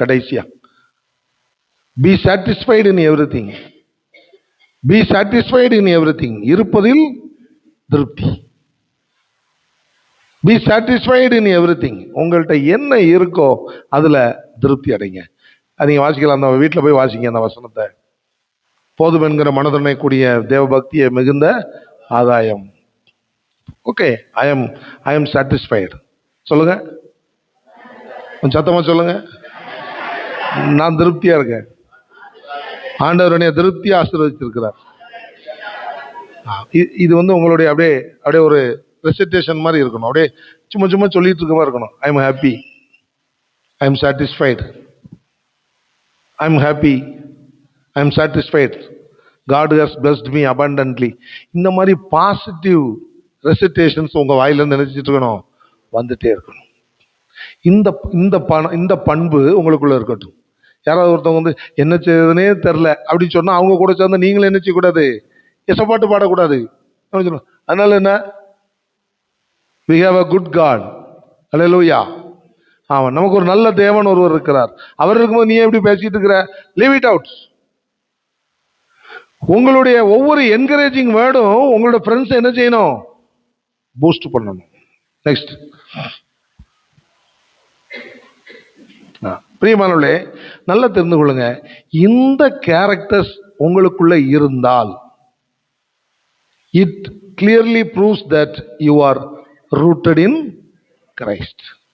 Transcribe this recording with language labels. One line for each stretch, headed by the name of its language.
English: கடைசியா, be satisfied in everything. Be satisfied in everything.
Tamil: இருப்பதில் திருப்தி.
English: Be satisfied in everything.
Tamil: உங்கள்கிட்ட என்ன இருக்கோ அதுல திருப்தி அடைங்க. நீங்க வாசிக்கலாம், அந்த வீட்டில் போய் வாசிங்க அந்த வசனத்தை. போதும் என்கிற மனதுணை கூடிய தேவ பக்தியை மிகுந்த ஆதாயம். Okay,
English: I am satisfied.
Tamil: சொல்லுங்க, கொஞ்சம் சத்தமா சொல்லுங்க. நான் திருப்தியா இருக்கேன். ஆண்டவர் என்னை திருப்தியா ஆசீர்வதிச்சிருக்கிறார். இது உங்களுடைய அப்படியே அப்படியே ஒரு ரெசிடேஷன் மாதிரி இருக்கணும். அப்படியே சும்மா சும்மா சொல்லிட்டு இருக்க மாதிரி இருக்கணும்.
English: I am happy, I am satisfied, I am happy, I am satisfied, God has blessed me abundantly.
Tamil: இந்த மாதிரி பாசிட்டிவ் ரெசிடேஷன்ஸ் உங்க வாயில நினைச்சிட்டு இருக்கணும், வந்துட்டே இருக்கணும். இந்த இந்த பண்பு உங்களுக்குள்ள இருக்கட்டும். யாராவது ஒருத்தவங்க என்ன செய்யுதுன்னே தெரில அப்படின்னு சொன்னா அவங்க கூட சேர்ந்து நீங்களும் என்ன செய்யக்கூடாது, எசப்பாட்டு பாடக்கூடாது. அதனால என்ன,
English: we have a good God.
Tamil: ஹல்லேலூயா. ஆமா, நமக்கு ஒரு நல்ல தேவன் ஒருவர் இருக்கிறார். அவர் இருக்கும்போது நீ எப்படி பேசிட்டு இருக்கிற?
English: Leave it out.
Tamil: உங்களுடைய ஒவ்வொரு என்கரேஜிங் வேர்டும் உங்களோட ஃப்ரெண்ட்ஸ் என்ன செய்யணும்? பூஸ்ட் பண்ணணும். நெக்ஸ்ட், பிரியமானவர்களே, நல்லா தெரிந்து கொள்ளுங்க, இந்த கேரக்டர்ஸ் உங்களுக்குள்ள இருந்தால்
English: It clearly proves that you are rooted in Christ.